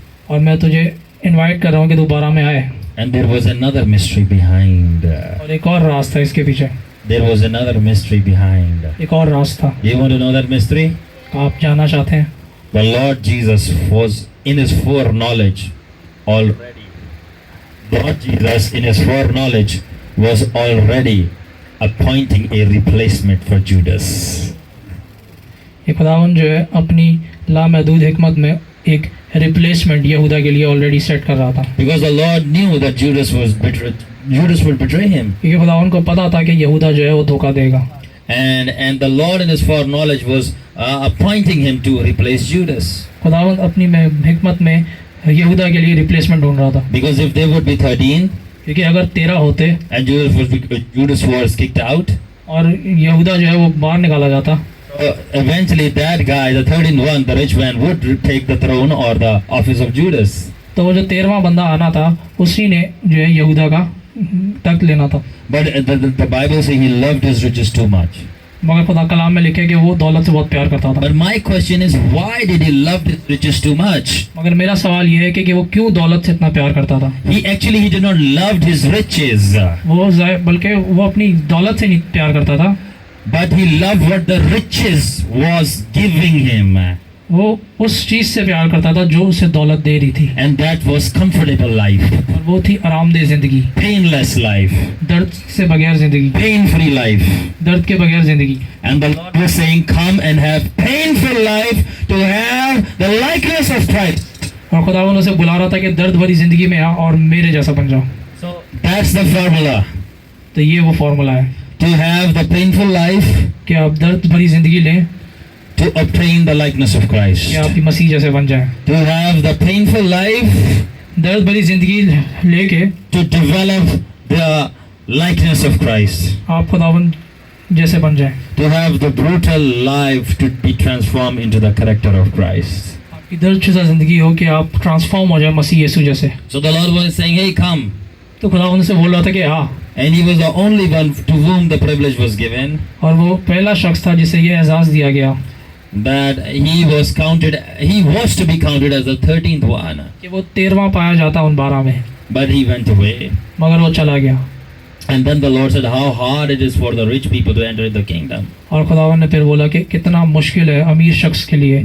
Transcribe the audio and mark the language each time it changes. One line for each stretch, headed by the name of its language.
Hindi: और मैं तुझे इनवाइट कर रहा हूँ कि तू 12 में आए।
English: And there was another mystery behind.
Hindi: और एक और राज था इसके पीछे,
English: There was another mystery behind.
Hindi: एक और राज था।
English: You want to know that mystery?
Hindi: आप जानना चाहते हैं?
English: The Lord Jesus was in his foreknowledge already. Lord Jesus in his foreknowledge was already appointing a replacement for Judas.
Hindi: ये खुदावन जो है अपनी लामहदूद हिकमत में एक रिप्लेसमेंट यहूदा के लिए ऑलरेडी सेट कर रहा था,
English: Because the Lord knew that Judas would betray him.
Hindi: क्योंकि खुदावन को पता था कि यहूदा जो है वो धोखा देगा।
English: And the Lord in his foreknowledge was appointing him to replace Judas.
Hindi: खुदावन अपनी हिकमत में यहूदा के लिए रिप्लेसमेंट ढूंढ रहा था,
English: Because if they would be 13
Hindi: क्योंकि अगर 13 होते
English: and Judas was kicked out,
Hindi: और यहूदा जो है वो बाहर निकाला जाता,
English: eventually that guy, the 13th one, the rich man, would take the throne or the office of Judas.
Hindi: तो वो जो 13वां बंदा आना था उसी ने जो है यहूदा का तख्त लेना था।
English: But the Bible says he loved his riches too much.
Hindi: मगर खुदा कलाम में लिखे कि वो दौलत से बहुत प्यार करता था।
English: But my question is, why did he love his riches too much?
Hindi: मगर मेरा सवाल ये है कि वो क्यों दौलत से इतना प्यार करता था?
English: He did not love his riches,
Hindi: बल्कि वो अपनी दौलत से नहीं प्यार करता था,
English: but he loved what the riches was giving him,
Hindi: वो उस चीज से प्यार करता था जो उसे दौलत दे रही थी,
English: and that was comfortable life,
Hindi: और वो थी आरामदेह जिंदगी,
English: painless life,
Hindi: दर्द से बगैर जिंदगी,
English: pain-free life.
Hindi: दर्द के बगैर जिंदगी।
English: And the Lord was saying, come and have painful life to have the likeness of Christ.
Hindi: और खुदावन उसे बुला रहा था कि दर्द भरी जिंदगी में आ और मेरे जैसा बन जाओ।
English: So that's the formula.
Hindi: तो ये वो फॉर्मूला है
English: To have the painful life,
Hindi: कि आप दर्द भरी जिंदगी लें
English: to obtain the likeness of Christ.
Hindi: कि आप मसीह जैसे बन जाएं।
English: To have the painful life,
Hindi: दर्द भरी जिंदगी लेके
English: to develop the likeness of Christ.
Hindi: आप खुदावन जैसे बन जाएं।
English: To have the brutal life to be transformed into the character of Christ.
Hindi: आपकी दर्द शुदा जिंदगी हो कि आप ट्रांसफॉर्म हो जाए मसीह यीशु जैसे।
English: So the Lord was saying, hey, come.
Hindi: तो खुदावन से बोल रहा था कि हाँ,
English: And he was the only one to whom the privilege was given,
Hindi: और वो पहला शख्स था जिसे ये एजाज़ दिया गया
English: that he was to be counted as the 13th one.
Hindi: कि वो 13वां पाया जाता उन 12 में,
English: But he went away.
Hindi: मगर वो चला गया।
English: And then the Lord said, how hard it is for the rich people to enter the kingdom.
Hindi: और खुदावन ने फिर बोला कि कितना मुश्किल है अमीर शख्स के लिए।